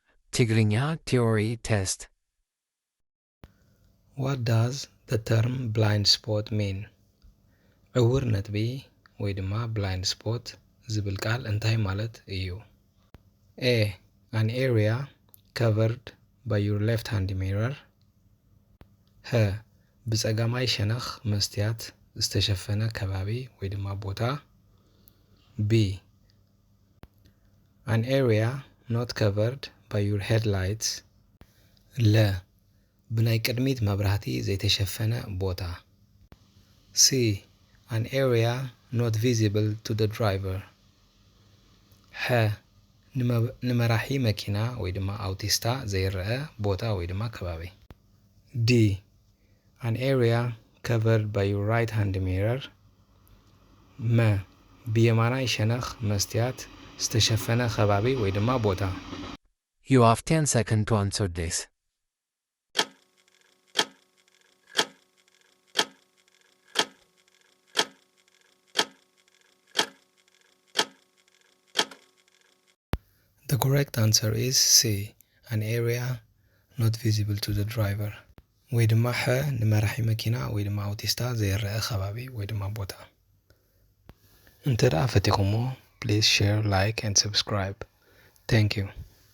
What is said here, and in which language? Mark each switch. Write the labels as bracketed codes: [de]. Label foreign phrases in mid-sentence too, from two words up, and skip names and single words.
[en] Tigrinya theory test. What does the term blind spot mean? [ti] ዕውር ነጥቢ ወይ ድማ [en] blind spot [ti] ዝብል ቃል እንታይ ማለት እዩ? [en] A. An area covered by your left-hand mirror. [ti] ህ ብጸጋማይ ሸነኽ መስትያት ዝተሸፈነ ከባቢ ወይ ድማ ቦታ። B. [en] An area not covered by your headlights. [ti] ለ ብናይ ቅድሚት መብራህቲ ዘይተሸፈነ ቦታ። C. [en] An area not visible to the driver. [ti] ሐ ንመራሒ መኪና ወይ ድማ አውቲስታ ዘይርአ ቦታ ወይ ድማ ከባቢ። D. [en] An area covered by your right hand mirror. [ti] መ ብየማናይ ሸነኽ መስትያት ዝተሸፈነ ከባቢ ወይ ድማ ቦታ። [en] You have 10 seconds to answer this. The correct answer is C. An area not visible to the driver. [ti] ወይ ድማ ሐ ንመራሒ መኪና ወይ ድማ አውቲስታ ዘይርአ ከባቢ ወይ ድማ ቦታ። እንተደኣ ፈቲኹሞ [en] please share, like and subscribe. Thank you.